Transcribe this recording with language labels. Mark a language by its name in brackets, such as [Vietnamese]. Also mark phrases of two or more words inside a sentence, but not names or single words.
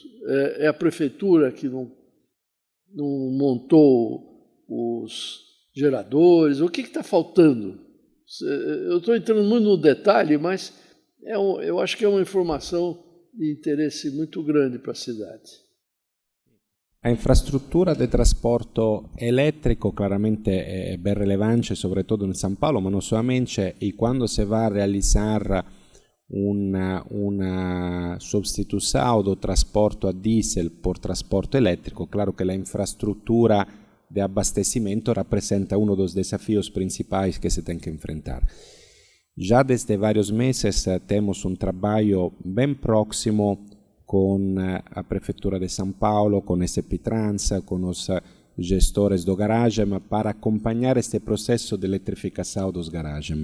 [Portuguese] É a prefeitura que não montou os geradores? O que está faltando? Eu estou entrando muito no detalhe, mas eu acho que é uma informação de interesse muito grande para a cidade. [Italian] A infrastruttura di trasporto elettrico claramente è ben rilevante, soprattutto in San Paolo, ma non solamente, e quando si va a realizzare una sostituzione del trasporto a diesel per trasporto elettrico, claro che la infrastruttura di abastecimento rappresenta uno dei [Portuguese] desafios principais que se tem que enfrentar. Já desde vários meses temos um trabalho bem próximo com a Prefeitura de São Paulo, com SP Trans, com os gestores do garagem, para acompanhar este processo de eletrificação dos garagens.